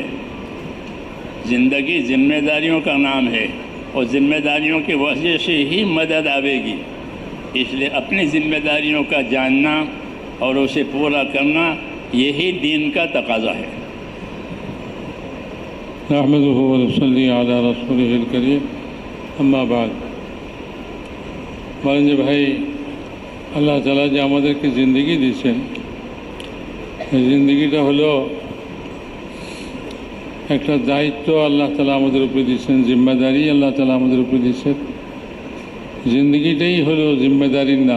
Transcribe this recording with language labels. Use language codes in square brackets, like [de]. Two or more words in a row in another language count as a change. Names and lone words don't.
[ur] زندگی ذمہ داریوں کا نام ہے، اور ذمہ داریوں کی وجہ سے ہی مدد آئے گی۔ اس لیے اپنی ذمہ داریوں کا جاننا اور اسے پورا کرنا یہی دین کا تقاضا ہے۔ [ar] نحمدہ ونصلی علی رسولہ الکریم، اما بعد۔ [bn] বলেন যে ভাই, আল্লাহ তাআলা যে আমাদেরকে জিন্দেগি দিয়েছেন, এই জিন্দেগিটা হলো একটা দায়িত্ব আল্লাহ তাআলা আমাদের উপরে দিয়েছেন, জিম্মেদারি আল্লাহ তাআলা আমাদের উপরে দিয়েছেন। জিন্দেগিটাই হলো জিম্মেদারির নাম।